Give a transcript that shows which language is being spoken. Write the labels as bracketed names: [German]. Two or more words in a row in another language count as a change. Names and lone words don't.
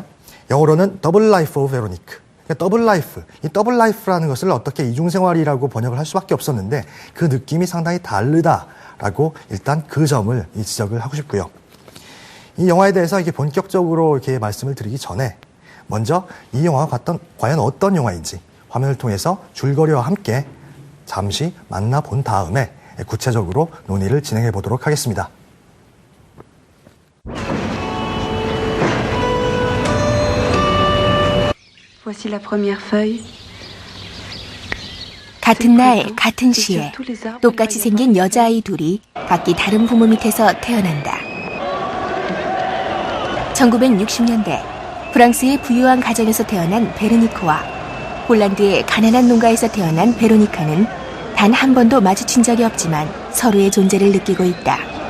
[Korean] 영어로는 더블 라이프 오브 베로니크. 더블 라이프, 이 더블 라이프라는 것을 어떻게 이중생활이라고 번역을 할 수밖에 없었는데 그 느낌이 상당히 다르다라고 일단 그 점을 지적을 하고 싶고요. 이 영화에 대해서 이렇게 본격적으로 이렇게 말씀을 드리기 전에 먼저 이 영화가 과연 어떤 영화인지 화면을 통해서 줄거리와 함께 잠시 만나본 다음에 구체적으로 논의를 진행해 보도록 하겠습니다. [French] Voici la première feuille. [Korean] 같은 날 같은 시에 똑같이 생긴 여자아이 둘이 각기 다른 부모 밑에서 태어난다. 1960년대 프랑스의 부유한 가정에서 태어난 베르니크와 폴란드의 가난한 농가에서 태어난 베로니카는 단 한 번도 마주친 적이 없지만 서로의 존재를 느끼고 있다.